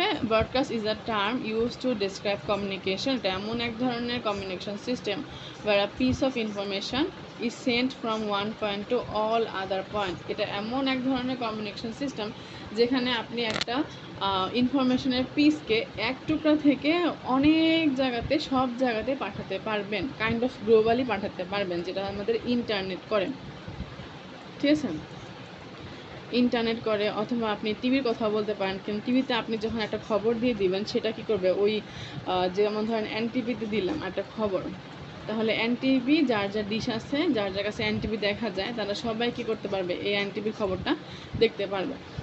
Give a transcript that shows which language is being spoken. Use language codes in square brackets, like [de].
[en] Broadcast is a term use to describe communication. [bn] এটা এমন এক ধরনের communication system [en] where a piece of information is sent from one point to all other point. [bn] এটা এমন এক ধরনের কমিউনিকেশন সিস্টেম যেখানে আপনি একটা ইনফরমেশনের পিসকে এক টুকরা থেকে অনেক জায়গাতে, সব জায়গাতে পাঠাতে পারবেন, কাইন্ড অফ গ্লোবালি পাঠাতে পারবেন, যেটা আমাদের ইন্টারনেট করে। ঠিক আছে, ইন্টারনেট করে, অথবা আপনি টিভির কথা বলতে পারেন, কিন্তু টিভিতে আপনি যখন একটা খবর দিয়ে দিবেন, সেটা কি করবে, ওই যেমন ধরেন এনটিভিতে দিলাম একটা খবর, তাহলে এনটিভি যার যার ডিশ আছে, যার যার কাছে এনটিভি দেখা যায়, তারা সবাই কী করতে পারবে, এই এনটিভির খবরটা দেখতে পারবে।